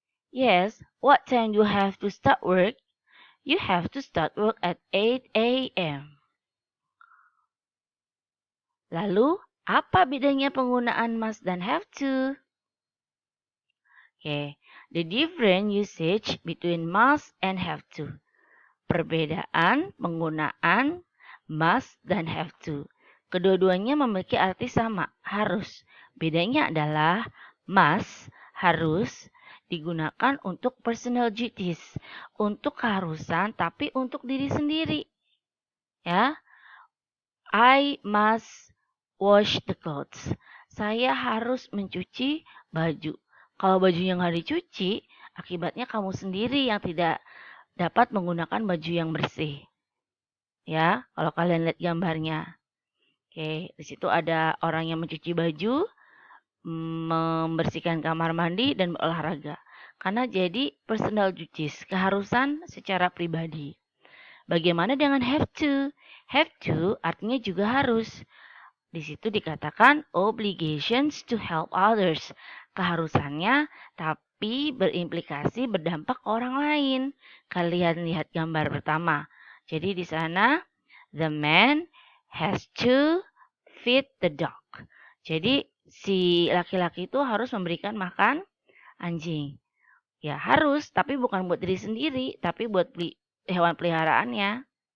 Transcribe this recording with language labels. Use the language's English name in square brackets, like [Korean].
[English] Yes, what time do you have to start work? You have to start work at 8 a.m. [Indonesian] Lalu, apa bedanya penggunaan must dan have to? [English] Okay, the different usage between must and have to. [Indonesian] Perbedaan penggunaan must dan have to. Kedua-duanya memiliki arti sama, harus. Bedanya adalah must, harus, digunakan untuk personal duties, untuk keharusan, tapi untuk diri sendiri. [English] Ya, I must wash the clothes. [Indonesian] Saya harus mencuci baju. Kalau bajunya nggak dicuci, akibatnya kamu sendiri yang tidak dapat menggunakan baju yang bersih. Ya, kalau kalian lihat gambarnya. Oke, di situ ada orang yang mencuci baju, membersihkan kamar mandi, dan berolahraga. Karena jadi personal duties, keharusan secara pribadi. Bagaimana dengan have to? Have to artinya juga harus. Di situ dikatakan [English] obligations to help others. [Indonesian] Keharusannya tapi berimplikasi berdampak ke orang lain. Kalian lihat gambar pertama. Jadi di sana [English] the man has to feed the dog. [Indonesian] Jadi si laki-laki itu harus memberikan makan anjing. Ya harus, tapi bukan buat diri sendiri, tapi buat hewan peliharaannya.